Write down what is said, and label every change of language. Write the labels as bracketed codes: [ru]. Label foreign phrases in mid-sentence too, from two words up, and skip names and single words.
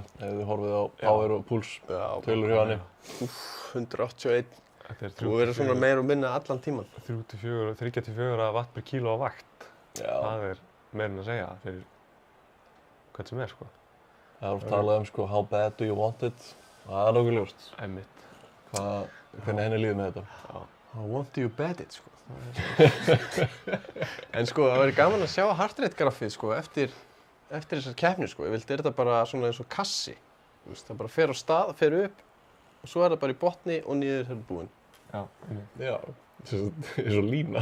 [is] Ef þið horfið á power og puls tölur hjá henni. 181. Þú verður svona meira og minna allan tíman. 3-4 watt per kíló á vakt. Það er meira en að segja fyrir hvern sem er, sko. Það er talað um, sko, [en] how bad do you want it? [is] Það er nokkuð ljóst. Einmitt. Hvernig henni líður með þetta? Já. [en] How want you bad it, [is] sko. En sko, það verður gaman að sjá [en] heart rate [is] grafið, sko, eftir þessar keppnir, sko. Ég vildi þetta bara svona eins og kassi. Þú veist, það bara fer á stað, fer upp og svo er það bara í botni og niður er búinn. Já, einmitt. Já. Eins og lína.